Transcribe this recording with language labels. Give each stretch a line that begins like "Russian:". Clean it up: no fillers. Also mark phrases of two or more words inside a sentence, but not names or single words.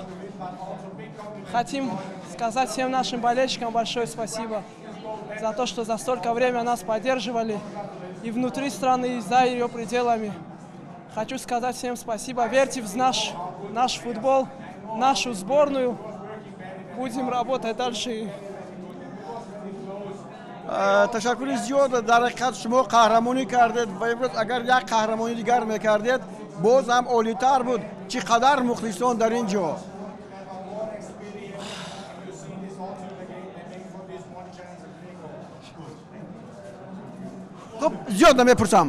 Russian: Хотим сказать всем нашим болельщикам большое спасибо за то, что за столько времени нас поддерживали и внутри страны, и за ее пределами. Хочу сказать всем спасибо. Верьте в наш футбол, нашу сборную. Будем работать дальше.
Persian: تشکر زیاد در حقیقت شما قهرمانی کردید و امروز اگر یک قهرمانی دیگر میکردید باز هم عالی‌تر بود. چقدر مخلصان در اینجا. خب زیاد نمیپرسم.